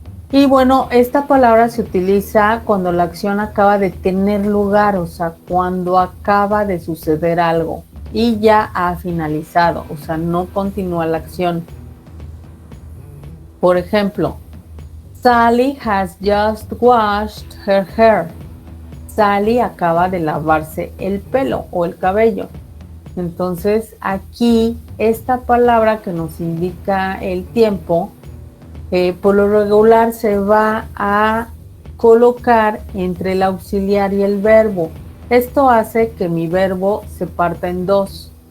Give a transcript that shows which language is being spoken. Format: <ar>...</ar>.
<es>Y bueno, esta palabra se utiliza cuando la acción acaba de tener lugar, o sea, cuando acaba de suceder algo y ya ha finalizado, o sea, no continúa la acción. Por ejemplo,</es> <en>Sally has just washed her hair.</en> <es>Sally acaba de lavarse el pelo o el cabello. Entonces, aquí esta palabra que nos indica el tiempo, por lo regular se va a colocar entre el auxiliar y el verbo. Esto hace que mi verbo se parta en dos.</es>